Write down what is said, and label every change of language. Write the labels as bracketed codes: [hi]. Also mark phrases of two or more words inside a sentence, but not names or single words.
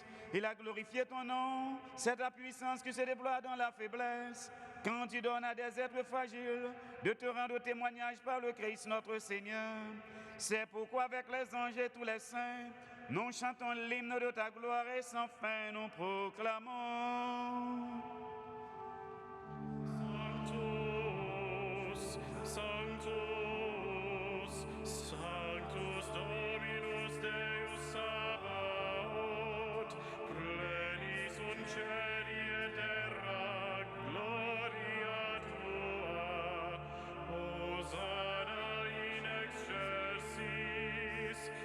[fr] Il a glorifié ton nom, c'est ta puissance qui se déploie dans la faiblesse, quand tu donnes à des êtres fragiles de te rendre témoignage par le Christ notre Seigneur. C'est pourquoi avec les anges et tous les saints, nous chantons l'hymne de ta gloire et sans fin nous proclamons. [la] Sanctus, Sanctus, Sanctus Dominus Deus Sabaoth, plenis sunt cieli et terra, gloria tua, Hosanna in excelsis,